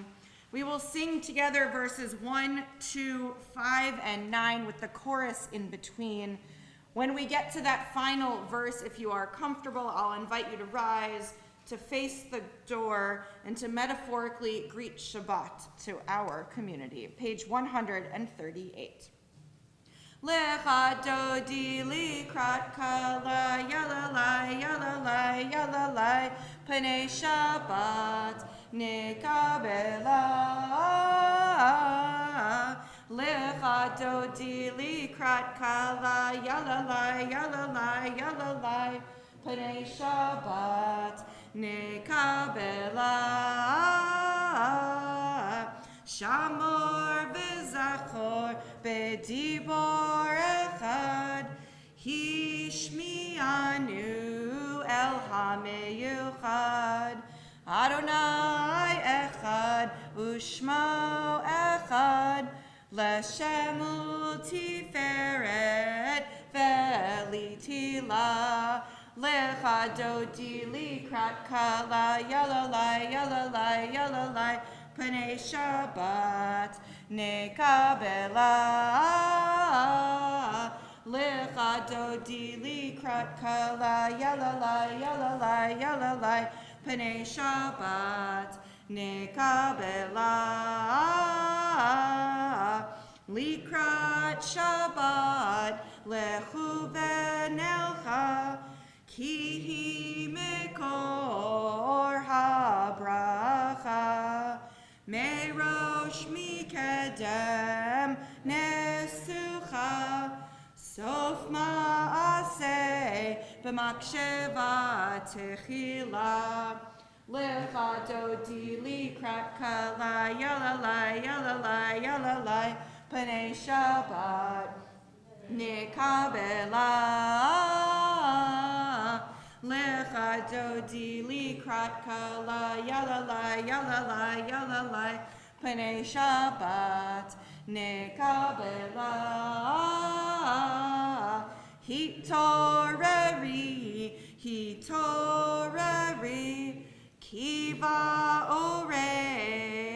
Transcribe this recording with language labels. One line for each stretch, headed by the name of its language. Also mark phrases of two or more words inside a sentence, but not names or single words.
English: We will sing together verses 1, 2, 5, and 9 with the chorus in between. When we get to that final verse, if you are comfortable, I'll invite you to rise, to face the door, and to metaphorically greet Shabbat to our community. Page 138.
Hebrew: לכה דודי לקראת כלה yalalai yalalai yalalai פני שבת נקבלה. לכה דודי לקראת כלה yalalai yalalai yalalai פני שבת נקבלה. שמור וזכור בדבור אחד השמיענו אל המיוחד אדוני אחד ושמו אחד לשם ולתפארת ולתהלה לכה דודי לקראת כלה yalalai yalalai yalalai פני שבת נקבלה. לכה דודי לקראת כלה yalalai yalalai yalalai פני שבת נקבלה. לקראת שבת לכו ונלכה כי היא מקור הברכה מראש מקדם נסוכה סוף מעשה במחשבה תחילה לכה דודי לקראת כלה yalalai yalalai yalalai פני שבת נקבלה. לכה דודי לקראת כלה yalalai yalalai yalalai פני שבת נקבלה. התעוררי כי בא אור